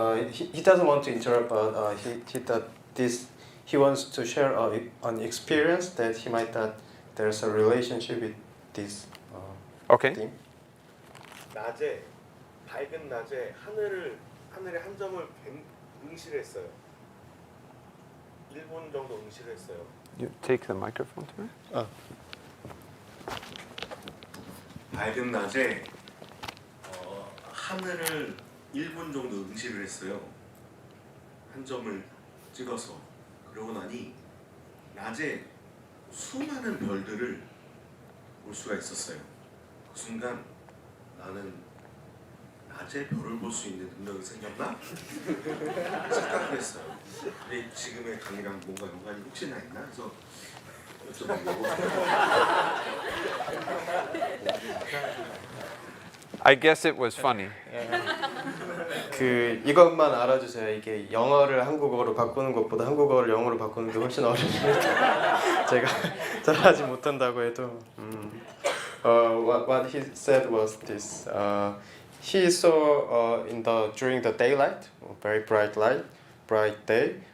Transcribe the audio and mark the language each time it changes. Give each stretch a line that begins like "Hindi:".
English: He doesn't want to interrupt, but he thought this he wants to share an experience that he might that there's a relationship with this Okay. theme.
Korean: 낮에 밝은 낮에 하늘에 한 점을 응시했어요. 1분 정도 응시했어요.
English: You take the microphone to me?
Korean: 밝은 낮에 하늘을 1분 정도 응시를 했어요. 한 점을 찍어서. 그러고 나니 낮에 수많은 별들을 볼 수가 있었어요. 그 순간 나는 낮에 별을 볼 수 있는 능력이 생겼나? 착각을 했어요. 근데 지금의 강의랑 뭔가 연관이 혹시나 있나? 그래서 여쭤보려고.
English: I guess it was funny.
Korean: 그 이것만 알아주세요. 이게 영어를 한국어로 바꾸는 것보다 한국어를 영어로 바꾸는 게 훨씬 어렵습니다. 제가 잘하지 못한다고 해도.
English: What he said was this. He saw during the daylight, very bright day.